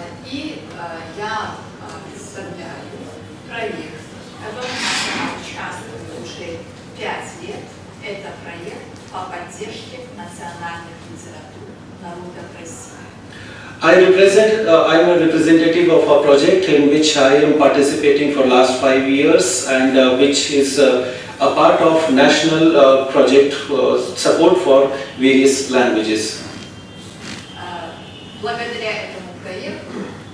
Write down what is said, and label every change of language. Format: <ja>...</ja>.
<ru>И я представляю проект, в котором я участвую уже 5 лет. Это проект по поддержке национальных литератур народов России.</ru> <en>I'm a representative of a project in which I am participating for last 5 years, and which is a part of national project support for various languages.</en> <ru>Благодаря этому проекту</ru>